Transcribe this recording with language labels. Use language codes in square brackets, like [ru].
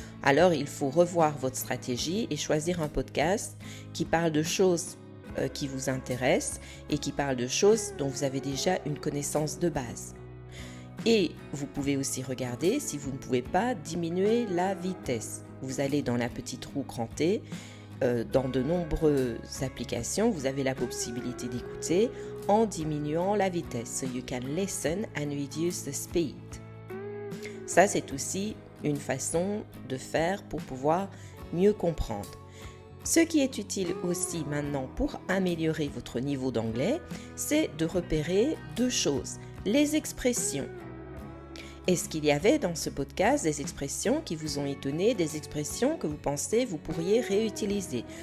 [fr] Alors, il faut revoir votre stratégie et choisir un podcast qui parle de choses qui vous intéressent et qui parle de choses dont vous avez déjà une connaissance de base. Et vous pouvez aussi regarder si vous ne pouvez pas diminuer la vitesse. Vous allez dans la petite roue crantée. Dans de nombreuses applications, vous avez la possibilité d'écouter en diminuant la vitesse. [en] So you can listen and reduce the speed. [fr] Ça, c'est aussi une façon de faire pour pouvoir mieux comprendre. Ce qui est utile aussi maintenant pour améliorer votre niveau d'anglais, c'est de repérer deux choses. Les expressions. Est-ce qu'il y avait dans ce podcast des expressions qui vous ont étonné, des expressions que vous pensez vous pourriez réutiliser?